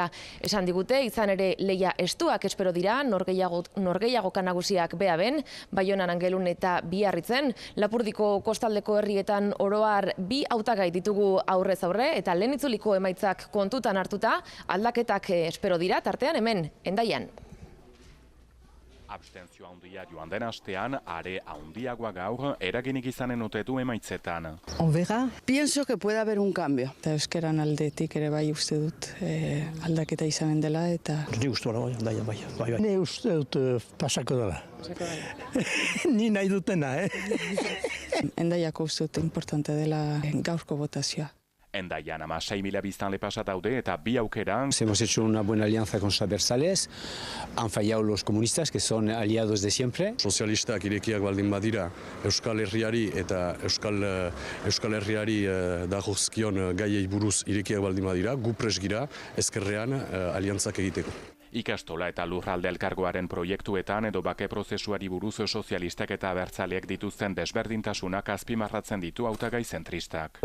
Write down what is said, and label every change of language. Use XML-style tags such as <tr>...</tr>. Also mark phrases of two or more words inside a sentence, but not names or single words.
<eu>Esan digute, izan ere leia estuak espero dira, norgehiagoka nagusiak Beaben, Baionan, Angelun eta Biarritzen, Lapurdiko kostaldeko herrietan oroar 2 hautagai ditugu aurrez aurre eta lehen itzuliko emaitzak kontutan hartuta aldaketak espero dira tartean hemen Hendaian. Abstentzio handia joan den astean, are handiagoa gaur eraginik izanen ote du emaitzetan.</eu> <es>On verá. Pienso que puede haber un cambio.</es> <eu>Eta euskeran aldetik ere bai uste dut aldaketa izanen dela eta... Ni uste bai. Ni uste dut pasako dela. Ni nahi dutena, Hendaiako uste dut importante dela gaurko botazioa. Hendaian 6.000 biztanle pasa daude eta 2 aukera.</eu> <es>Hemos hecho una buena alianza con los abertzales, han fallado los comunistas, que son aliados de siempre.</es> <eu>Sozialistak irekiak baldin badira Euskal Herriari eta Euskal Herriari dagozkion gaiei buruz irekiak baldin badira, gu prest gira ezkerrean aliantzak egiteko. Ikastola eta lurralde elkargoaren proiektuetan edo bake prozesuari buruz sozialistak eta abertzaleek dituzten desberdintasunak azpimarratzen ditu hautagai zentristak.</eu>